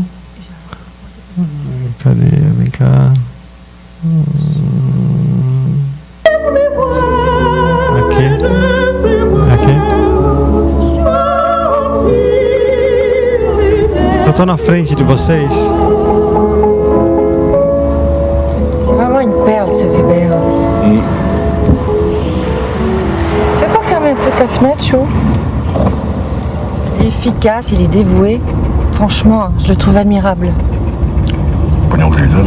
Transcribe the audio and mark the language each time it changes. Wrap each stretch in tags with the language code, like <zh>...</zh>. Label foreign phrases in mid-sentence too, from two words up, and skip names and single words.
<pt>Cadê? Vem cá. Aqui? Aqui? Eu estou na frente de vocês.</pt> <fr>C'est vraiment une perle, ce Weber. Tu veux pas fermer un peu ta fenêtre, Chou? Il est efficace, il est dévoué. Franchement, je le trouve admirable. Pognon que je lui donne.</fr>